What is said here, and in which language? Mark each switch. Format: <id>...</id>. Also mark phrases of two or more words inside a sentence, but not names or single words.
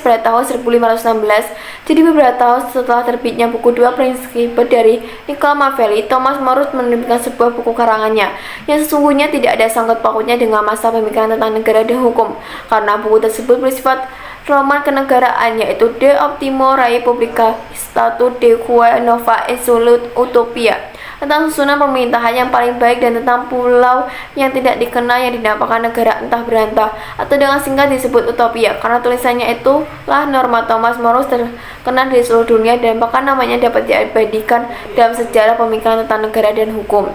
<id>pada tahun 1516, jadi beberapa tahun setelah terbitnya buku Dua Prinsip dari Niccolò Machiavelli, Thomas Morus menerbitkan sebuah buku karangannya yang sesungguhnya tidak ada sangkut pautnya dengan masa pemikiran tentang negara dan hukum, karena buku tersebut bersifat roman kenegaraan, yaitu De Optimo Rei Publica, Statu de Quae Nova Insulut Utopia, tentang susunan pemerintahan yang paling baik dan tentang pulau yang tidak dikenal yang dinampakkan negara entah berantah, atau dengan singkat disebut utopia. Karena tulisannya itulah norma Thomas Morus terkenal di seluruh dunia dan bahkan namanya dapat diabadikan dalam sejarah pemikiran tentang negara dan hukum.</id>